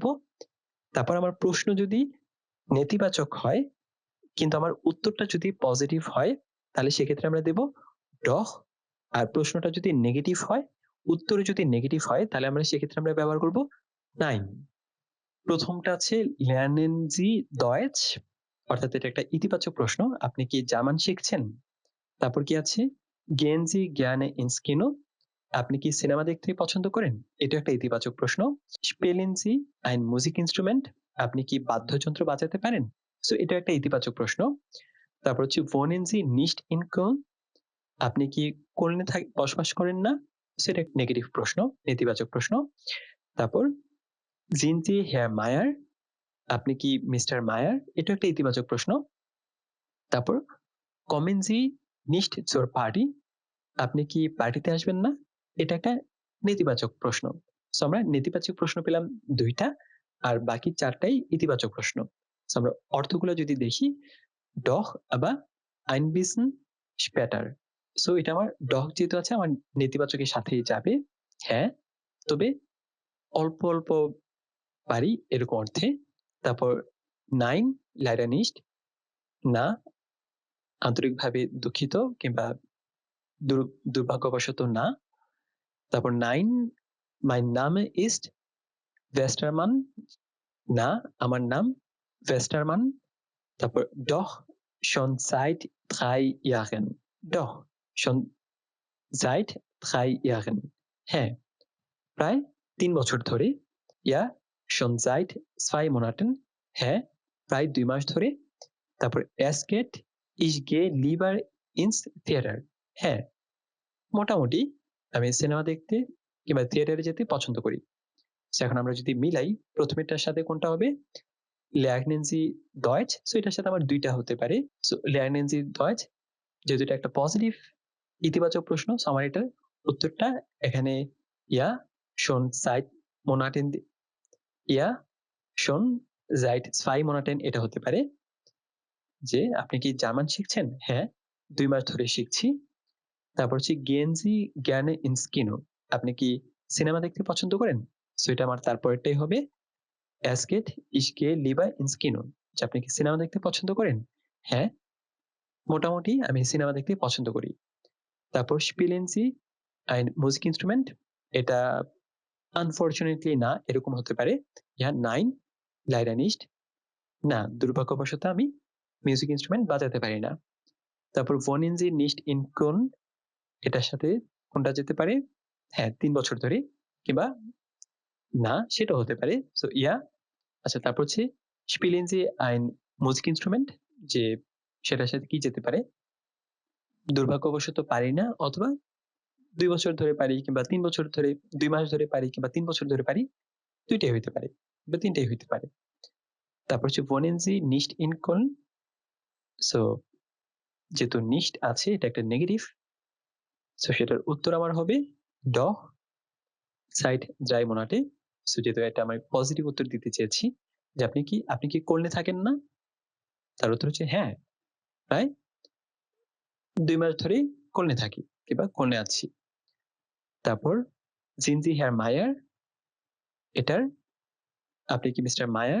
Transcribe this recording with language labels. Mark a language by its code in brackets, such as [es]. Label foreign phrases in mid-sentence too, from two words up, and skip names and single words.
[bn] তারপর আমার প্রশ্ন যদি নেতিবাচক হয় কিন্তু আমার উত্তরটা যদি পজিটিভ হয়, তাহলে সেক্ষেত্রে আমরা দেব ডহ। আর প্রশ্নটা যদি নেগেটিভ হয়, উত্তর যদি নেগেটিভ হয়, তাহলে আমরা সেক্ষেত্রে আমরা ব্যবহার করব 9। প্রথমটা আছে [de] lernen Sie Deutsch, [bn] অর্থাৎ এটা একটা ইতিবাচক প্রশ্ন, আপনি কি জার্মান শিখছেন। তারপর কি আছে? [de] gehen Sie gerne ins Kino, [bn] আপনি কি সিনেমা দেখতে পছন্দ করেন। এটা একটা ইতিবাচক প্রশ্ন। [de] spielen Sie ein Musikinstrument, [bn] আপনি কি বাদ্যযন্ত্র বাজাতে পারেন। সো এটা একটা ইতিবাচক প্রশ্ন। তারপর হচ্ছে [de] wohnen Sie nicht in Köln, [bn] আপনি কি কোলনে বসবাস করেন না? সেটা নেগেটিভ প্রশ্ন, নেতিবাচক প্রশ্ন। তারপর [de] sind Sie Herr Mayer? [bn] আপনি কি মিস্টার মায়ার? এটা একটা ইতিবাচক প্রশ্ন। [de] তারপর kommen Sie nicht zur Party? [bn] আপনি কি পার্টিতে আসবেন না? এটা একটা নেতিবাচক প্রশ্ন। সো আমরা নেতিবাচক প্রশ্ন পেলাম ২ টা আর বাকি ৪ টাই ইতিবাচক প্রশ্ন। সো আমরা অর্থগুলো যদি দেখি [de] doch aber ein bisschen später। [bn] সো এটা আমার doch যেহেতু আছে আমার নেতিবাচকের সাথেই যাবে। হ্যাঁ, তবে অল্প, অল্প পারি এরকম অর্থে। [de] তারপর nein leider nicht, [bn] না আন্তরিকভাবে দুঃখিত কিংবা দুর্ভাগ্যবশত না। [de] তারপর nein mein Name ist Westermann, [bn] না আমার নাম Westermann। [de] তারপর doch schon seit 3 Jahren, doch schon seit 3 Jahren, [bn] হ্যাঁ প্রায় ৩ বছর ধরে। [de] ja schon seit 2 Monaten, [bn] হ্যাঁ প্রায় ২ মাস ধরে। [de] তারপর es geht ich gehe lieber ins Theater, [bn] হ্যাঁ মোটামুটি আমি সিনেমা দেখতে কিংবা থিয়েটারে যেতে পছন্দ করি। এখন আমরা যদি মিলাই প্রথমেরটার সাথে কোনটা হবে [de] lernen Sie Deutsch, [bn] সো এটার সাথে আমার ২ টা হতে পারে। সো [de] lernen Sie Deutsch [bn] যেহেতু এটা একটা পজিটিভ ইতিবাচক প্রশ্ন, সো আমার এটার উত্তরটা এখানে [de] ja schon seit Monaten, ja schon seit 2 Monaten [bn] এটা হতে পারে যে আপনি কি জার্মান শিখছেন? হ্যাঁ ২ মাস ধরে শিখছি। তারপর হচ্ছে [de] gehen Sie gerne ins Kino, [bn] আপনি কি সিনেমা দেখতে পছন্দ করেন? সো এটা আমার তারপরেরটাই হবে [de] es geht ich gehe lieber ins Kino, [bn] যে আপনি কি সিনেমা দেখতে পছন্দ করেন? হ্যাঁ মোটামুটি আমি সিনেমা দেখতে পছন্দ করি। [de] তারপর spielen Sie ein Musikinstrument, [bn] এটা আনফরচুনেটলি না এরকম হতে পারে। [de] ja nein leider nicht, [bn] না দুর্ভাগ্যবশত আমি মিউজিক ইনস্ট্রুমেন্ট বাজাতে পারি না। [de] তারপর wohnen Sie nicht in Köln, [bn] এটার সাথে কোনটা যেতে পারে? হ্যাঁ ৩ বছর ধরে কিংবা না সেটাও হতে পারে। সো ja, আচ্ছা তারপর হচ্ছে [de] spielen Sie ein Musikinstrument, [bn] যে সেটার সাথে কি যেতে পারে? দুর্ভাগ্যবশত পারি না অথবা ২ বছর ধরে পারি কিংবা ৩ বছর ধরে ২ মাস ধরে পারি কিংবা ৩ বছর ধরে পারি। ২ টাই হইতে পারে বা ৩ টাই হইতে পারে। তারপর হচ্ছে [de] wohnen Sie nicht in Köln, [bn] সো যেহেতু nicht আছে এটা একটা নেগেটিভ, সো সেটার উত্তর আমার হবে [de] doch seit 3 Monate। [bn] সো যেহেতু এটা আমি পজিটিভ উত্তর দিতে চেয়েছি যে আপনি কি কলনে থাকেন না? তার উত্তর হচ্ছে হ্যাঁ প্রায় ২ মাস ধরেই কলনে থাকি কিংবা কলনে আছি। তারপর [de] sind Sie Herr Mayer, [bn] এটার আপনি কি মিস্টার মায়ার?